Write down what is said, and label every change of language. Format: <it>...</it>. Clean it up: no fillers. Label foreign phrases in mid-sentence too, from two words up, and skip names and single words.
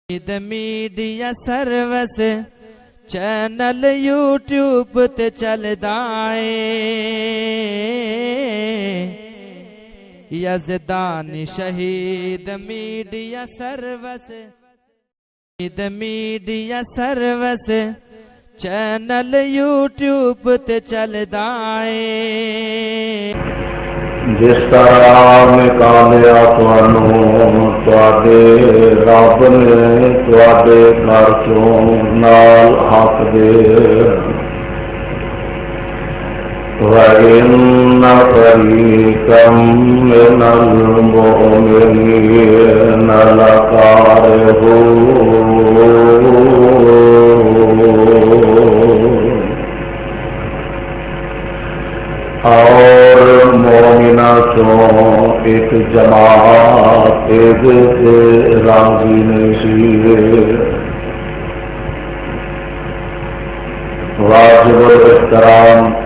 <pa>میڈیا سروس چینل یوٹیوب تے چلدا اے یزدانی شہید میڈیا سروس چینل یوٹیوب تے چلدا اے جس طرح نکالیا تواڈے رب نے تواڈے گھر چوں نال حق دے</pa> <ar>وَإِنَّ فَرِيقًا مِّنَ الْمُؤْمِنِينَ لَكَارِهُونَ</ar> <pa>اور مومنہ چوں ایک جماعت سے راضی نہیں واجب الاحترام</pa>